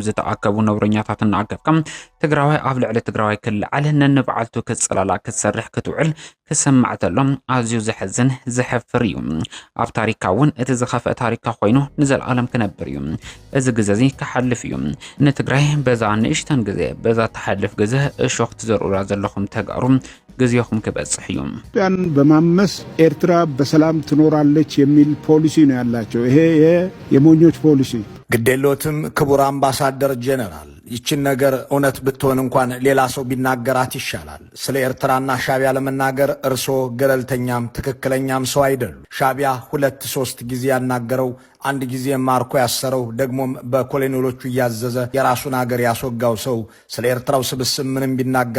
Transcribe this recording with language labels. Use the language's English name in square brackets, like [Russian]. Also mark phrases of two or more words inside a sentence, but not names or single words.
[Tigrinya] ዝተኣከቡ ነውረኛታት እናኣከብካ ትግራዋይ ኣብ ልዕሊ ትግራዋይ ክልዓል ነንበዓልቱ ክትጽላላእ ክትሰርሕ ክትውዕል ክሰማዕተሎም ኣዝዩ ዝሕዝን ዝሕፍር እዩ። ኣብ ታሪካ እውን እቲ ዝኸፍአ ታሪካ ኮይኑ ንዘለኣለም ክነብር እዩ። እዚ ግዜ እዚ ክሓልፍ እዩ። ንትግራይ በዛ ንእሽተን ግዜ በዛ ተሓልፍ ግዜ እሾክ ትዘርኡራ ዘለኹም ተጋሩ ጊዜኹም ክበጽሕ እዩ። [Amharic] ኢትዮጵያን በማመስ ኤርትራ በሰላም ትኖራለች የሚል ፖሊሲ ነው ያላቸው። ይሄ የሞኞች ፖሊሲ ግዴሎትም ክቡር አምባሳደር ጀነራል ይችን ነገር እውነት ብትሆን እንኳን ሌላ ሰው ቢናገራት ይሻላል። ስለ ኤርትራና ሻቢያ ለመናገር እርሶ ገለልተኛም ትክክለኛም ሰው አይደሉ። ሻቢያ 2-3 ጊዜ ያናገረው አንድ ጊዜ ማርኮ ያሰረው ደግሞም በኮሎኔሎቹ እያዘዘ የራሱን ሀገር ያስወጋው ሰው ስለ ኤርትራው ስብስብ ምንም ቢናገር